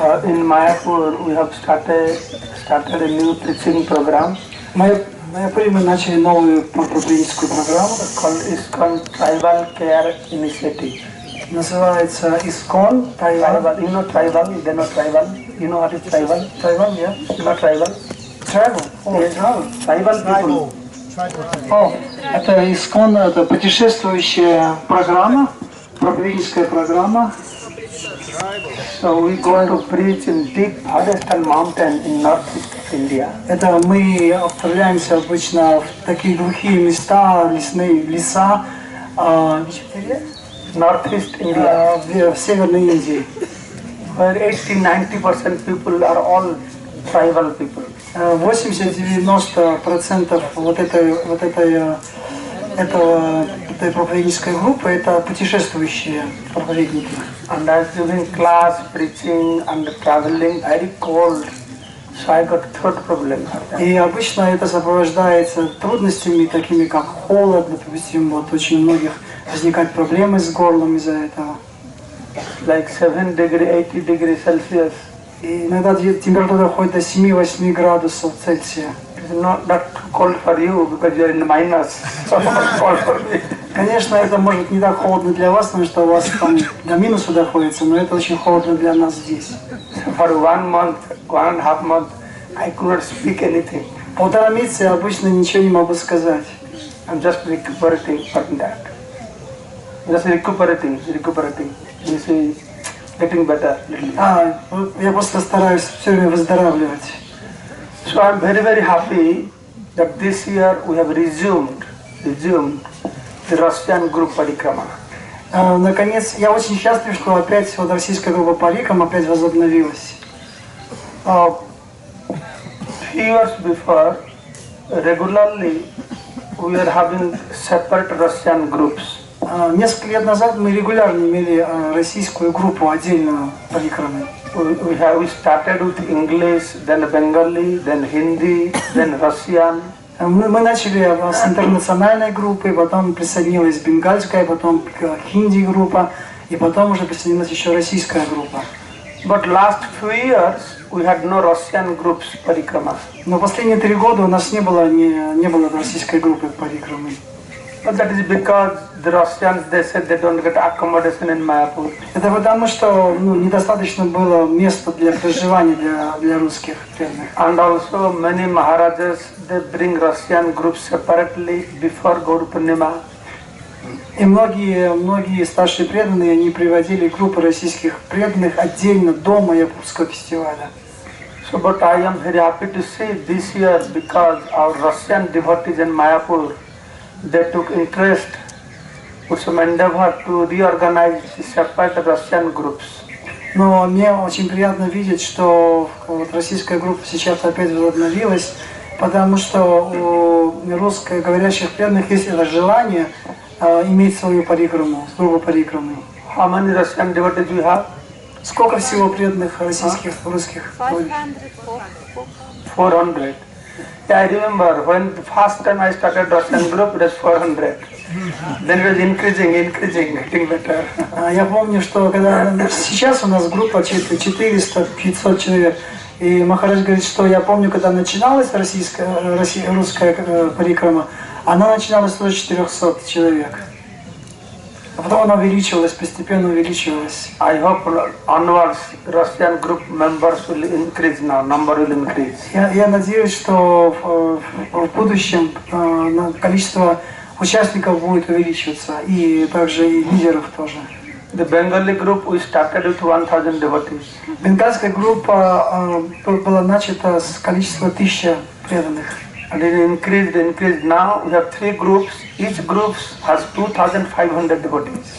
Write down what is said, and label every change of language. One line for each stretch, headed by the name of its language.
English: In Mayapur we have started a new preaching program.
Russian: В Майяпуре мы начали новую проповедническую программу.
English: It's called Tribal Care Initiative.
Russian: Называется ISKCON Tribal.
English: You know tribal? You know tribal? You know what is tribal? Tribal, yeah. You know tribal? Tribal. Oh, yes. Tribal people.
Russian: О, это ISKCON, это путешествующая программа, проповедническая программа.
English: So we go to preach in deep forest and mountain in northeast India.
Russian: Это мы отправляемся обычно в такие глухие места, лесные леса,
English: northeast India,
Russian: в Северной Индии.
English: Where 80-90% people are all tribal people.
Russian: 80-90% этой проповеднической группы это путешествующие проповедники.
English: And as during class, preaching and traveling, very cold, so I got throat problem.
Russian: И обычно это сопровождается трудностями, такими как холод, допустим, вот очень у многих возникают проблемы с горлом из-за этого.
English: Like 7 degrees, 80 degrees Celsius.
Russian: И иногда температура доходит до 7-8 градусов Цельсия.
English: Not cold for you because you are in minus. Cold for me.
Russian: Конечно, это может не так холодно для вас, потому что у вас там до минуса доходится, но это очень холодно для нас здесь.
English: For 1 month, 1.5 months, I could not speak anything.
Russian: Полтора месяца я обычно ничего не могу сказать.
English: I'm just recuperating from that. Just recuperating. You see, getting better.
Russian: Я просто стараюсь все время выздоравливать.
English: So I'm very happy that this year we have resumed the Russian group парикрама.
Russian: Наконец, я очень счастлив, что опять вот российская группа парикрама опять возобновилась.
English: Few years before, regularly we are having separate Russian groups.
Russian: Несколько лет назад мы регулярно имели российскую группу отдельную парикрамы.
English: We started with English, then Bengali, then Hindi, then Russian.
Russian: Мы начали с интернациональной группы, потом присоединилась бенгальская, потом хинди группа, и потом уже присоединилась еще российская группа.
English: But last few years we had no Russian groups парикрама.
Russian: Но последние 3 года у нас не было российской группы парикрамы.
English: But that is because the Russians, they said they don't get accommodation in Mayapur.
Russian: Это потому, что недостаточно было места для проживания для русских преданных.
English: And also many Maharajas, they bring Russian groups separately before Gaur Purnima.
Russian: И многие старшие преданные, они приводили группы российских преданных отдельно до Майяпурского фестиваля.
English: So, but I am very happy to see this year because our Russian devotees in Mayapur, they took interest with some endeavor to reorganize separate Russian groups.
Russian: Но мне очень приятно видеть, что вот российская группа сейчас опять возобновилась, потому что у русскоговорящих преданных есть это желание иметь свою парикраму, группу парикрамы.
English: How many Russian devotees you have?
Russian: Сколько всего преданных российских, русских?
English: 400. Yeah, I remember when the first time I started Russian group, it was 400. Then it was increasing, getting better.
Russian: Я помню, что когда сейчас у нас группа 400-500 человек, и Махарадж говорит, что я помню, когда начиналась русская парикрама, она начиналась тоже 400 человек. А потом она увеличивалась, постепенно увеличивалась.
English: I hope onwards Russian group members will increase now, number will increase.
Russian: Я надеюсь, что в будущем количество участников будет увеличиваться, и также и лидеров тоже.
English: The Bengali group we started with 1000 devotees.
Russian: Бенгальская группа была начата с количества 1000 преданных.
English: And it increased. Now we have 3 groups. Each group has 2500 devotees.